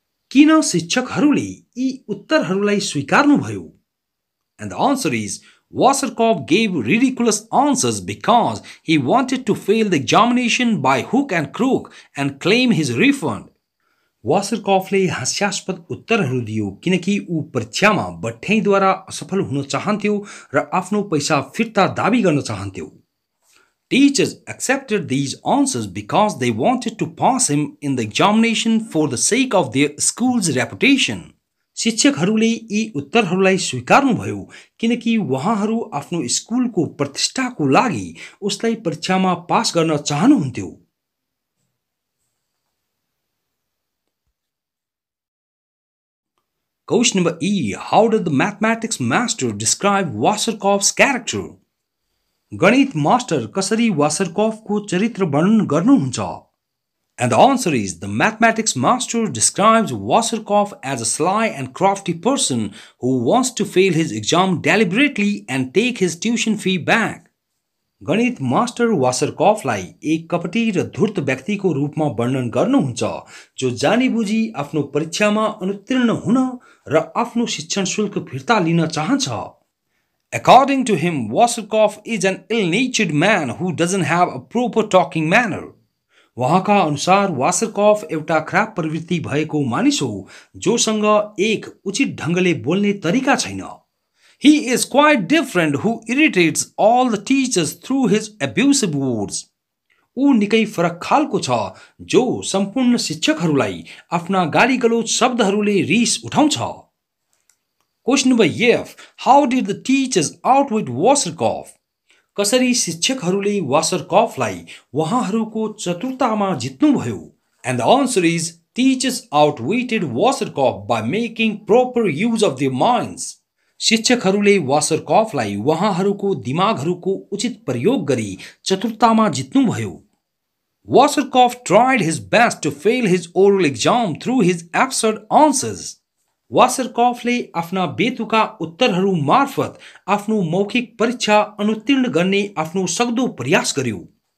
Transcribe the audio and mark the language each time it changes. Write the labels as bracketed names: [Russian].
[Nepali] किन शिक्षकहरूले यी उत्तरहरूलाई स्वीकार्नुभयो? [English] And the answer is, Waserkopf gave ridiculous answers because he wanted to fail the examination by hook and crook and claim his refund. [Nepali] वासरकॉफले हास्यास्पद उत्तरहरू दियो किनकि ऊ परीक्षामा बठ्याइद्वारा असफल हुन चाहन्थ्यो र आफ्नो पैसा फिर्ता दाबी गर्न चाहन्थ्यो. [English] Teachers accepted these answers because they wanted to pass him in the examination for the sake of their school's reputation. [Nepali] शिक्षकहरूले यी उत्तरहरूलाई स्वीकार्नुभयो किनकि उहाँहरू आफ्नो स्कुलको प्रतिष्ठाको लागि उसलाई परीक्षामा पास गर्न चाहनुहुन्थ्यो. [English] Question number E. How did the mathematics master describe Waserkopf's character? [Nepali] गणित मास्टर कसरी वासरकॉफको चरित्र वर्णन गर्नुहुन्छ? [English] And the answer is, the mathematics master describes Waserkopf as a sly and crafty person who wants to fail his exam deliberately and take his tuition fee back. [Nepali] गणित master वासरकॉफलाई एक कपटी र धूर्त व्यक्तिको रूपमा वर्णन गर्नुहुन्छ जो जानीबुझी आफ्नो परीक्षामा अनुत्तीर्ण हुन र आफ्नो शिक्षण शुल्क फिर्ता लिन चाहन्छ. [English] According to him, Waserkopf is an ill-natured man who doesn't have a proper talking manner. [Nepali] वहाँका अनुसार वासरकॉफ एउटा खराब प्रवृत्ति भएको मानिस हो जोसँग एक उचित ढंगले बोल्ने तरिका छैन. [English] He is quite different who irritates all the teachers through his abusive words. [Nepali] ऊ निकै फरक खालको छ जो सम्पूर्ण शिक्षकहरूलाई आफ्ना गालीगलोच शब्दहरूले रिस उठाउँछ. [English] Question number F. How did the teachers outwit Waserkopf? [Nepali] कसरी शिक्षकहरूले वासरकॉफलाई वहाँहरूको चतुरतामा जित्नुभयो? [English] And the answer is, teachers outwitted Waserkopf by making proper use of their minds. [Nepali] शिक्षकहरूले वासरकॉफलाई वहाँहरूको दिमागहरूको उचित प्रयोग गरी चतुरतामा जित्नुभयो. [English] Waserkopf tried his best to fail his oral exam through his absurd answers. [Nepali] वासरकॉफले आफ्ना बेतुका उत्तरहरू मार्फत आफ्नो मौखिक परीक्षा अनुत्तीर्ण गर्ने आफ्नो सक्दो प्रयास गर्यो.